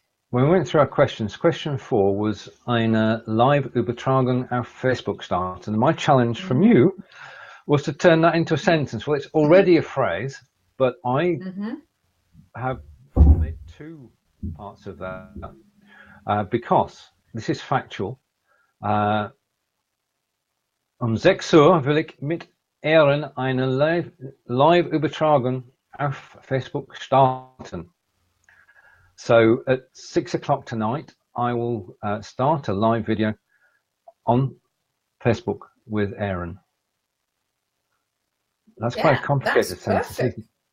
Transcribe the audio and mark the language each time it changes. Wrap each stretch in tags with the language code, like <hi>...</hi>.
<en>When we went through our questions, question 4 was</en> <de>eine Live-Übertragung auf Facebook starten.</de> <en>And my challenge from you was to turn that into a sentence. Well, it's already a phrase, but I have made 2 parts of that because this is factual.</en> <de>6 Uhr will ich mit Ehren eine Live-Übertragung auf Facebook starten.</de> <en>So at 6 o'clock tonight, I will start a live video on Facebook with Aaron. That's quite a complicated sentence.</en>